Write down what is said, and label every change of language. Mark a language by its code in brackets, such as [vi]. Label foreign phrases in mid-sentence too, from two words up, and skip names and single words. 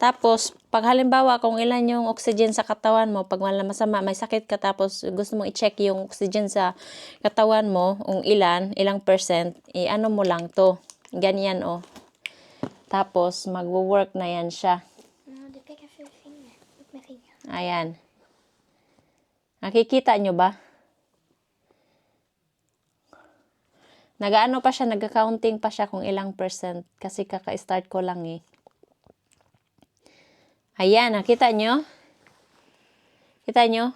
[tl] Tapos, pag halimbawa, kung ilan yung oxygen sa katawan mo, pag masama, may sakit ka, tapos gusto mong i-check yung oxygen sa katawan mo, kung ilang percent, ano mo lang to. Ganyan, oh. Tapos, magwo-work na yan siya. [sv] No, det pekar för finger. Upp med fingret. [tl] Ayan. Nakikita nyo ba? Nagaano pa siya, nag-counting pa siya kung ilang percent. Kasi kaka-start ko lang eh. Ayan, nakita nyo? Kita nyo?